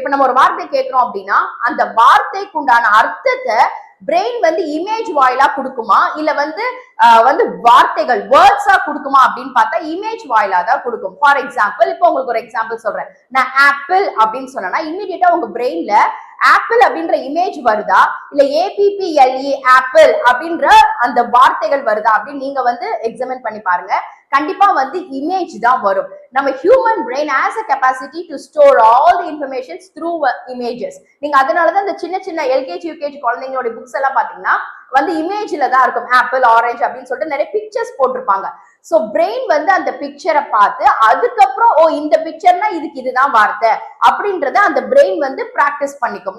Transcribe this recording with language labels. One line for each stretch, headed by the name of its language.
Tamil: இப்ப நம்ம ஒரு வார்த்தை கேட்கிறோம் அப்படின்னா அந்த வார்த்தைக்கு உண்டான அர்த்தத்தை பிரெயின் வந்து இமேஜ் வாயிலா கொடுக்குமா இல்ல வந்து வார்த்தைகள் வேர்ட்ஸா கொடுக்குமா அப்படின்னு பார்த்தா இமேஜ் வாயிலா தான் கொடுக்கும். ஃபார் எக்ஸாம்பிள், இப்போ உங்களுக்கு ஒரு எக்ஸாம்பிள் சொல்றேன். நான் ஆப்பிள் அப்படின்னு சொன்னா இமீடியட்டா உங்க பிரெயின்ல ஆப்பிள் அப்படின்ற இமேஜ் வருதா இல்ல APPLE ஆப்பிள் அப்படின்ற அந்த வார்த்தைகள் வருதா அப்படின்னு நீங்க வந்து எக்ஸாமின் பண்ணி பாருங்க. கண்டிப்பா வந்து இமேஜ் தான் வரும்.
English: நம்ம human brain has a capacity to store all the informations through images.
Tamil: நீங்க அதனாலதான் இந்த சின்ன சின்ன LKG UKG குழந்தைங்களோட புக்ஸ் எல்லாம் பாத்தீங்கன்னா வந்து இமேஜ்ல தான் இருக்கும். ஆப்பிள், ஆரஞ்சு அப்படின்னு சொல்லிட்டு நிறைய பிக்சர்ஸ் போட்டிருப்பாங்க. சோ பிரெயின் வந்து அந்த பிக்சரை பார்த்து அதுக்கப்புறம் ஓ இந்த பிக்சர்னா இதுக்கு இதுதான் வார்த்தை அப்படின்றத அந்த பிரெயின் வந்து பிராக்டிஸ் பண்ணிக்கும்.